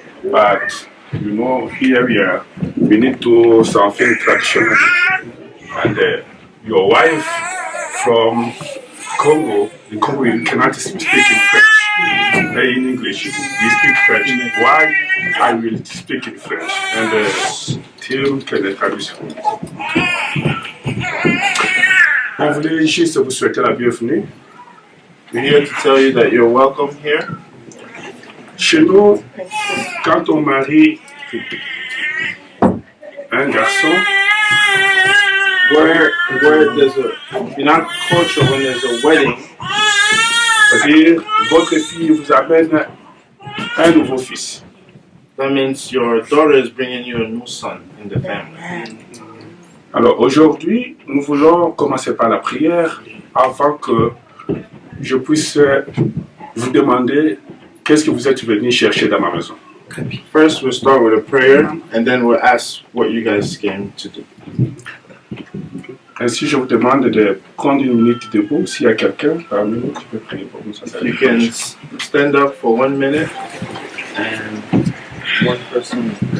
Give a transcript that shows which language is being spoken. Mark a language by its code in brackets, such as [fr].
[en] But you know, here we need to something traditional, and your wife from Congo, in Congo you cannot speak in French, in English, we speak French. Why I will speak in French, and Tim can traduire. [fr] On voulait juste vous souhaiter la bienvenue. [en] We're here to tell you that you're welcome here. [fr] Chez nous, quand on marie un garçon, [en] where there's in our culture, when there's a wedding, [fr] c'est-à-dire votre fille vous amène un nouveau fils. [en] That means your daughter is bringing you a new son in the family. [fr] Alors aujourd'hui, nous voulons commencer par la prière avant que je puisse vous demander qu'est-ce que vous êtes venu chercher dans ma maison. [en] First, we'll start with a prayer, and then we'll ask what you guys came to do. [fr] Ainsi, je vous demande de prendre une minute debout. S'il y a quelqu'un parmi nous qui peut prier pour nous. Ça [en] If you can stand up for 1 minute, and one person.